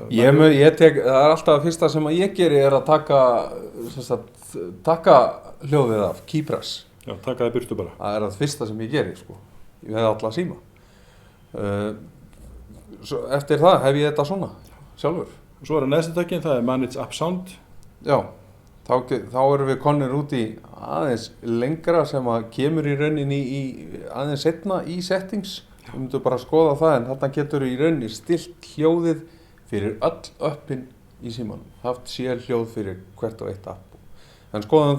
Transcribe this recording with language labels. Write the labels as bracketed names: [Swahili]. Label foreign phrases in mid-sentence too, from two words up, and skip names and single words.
[Icelandic] Það er alltaf fyrsta sem ég geri er að taka hljóðið af, [English] key press. [Icelandic] Já, taka það burtu bara. Það er það fyrsta sem ég geri, sko. Ég hef alla síma. Eftir það hef ég þetta svona, sjálfur. Og svo er næsta takkin, það er [English] manage app sound. [Icelandic] Já. Þá erum við konir út í aðeins lengra sem að kemur í rauninni aðeins setna í settings. Við myndum bara að skoða það, en þarna getur í rauninni stillt hljóðið fyrir öll appin í símanum. Haft sér hljóð fyrir hvert og eitt app.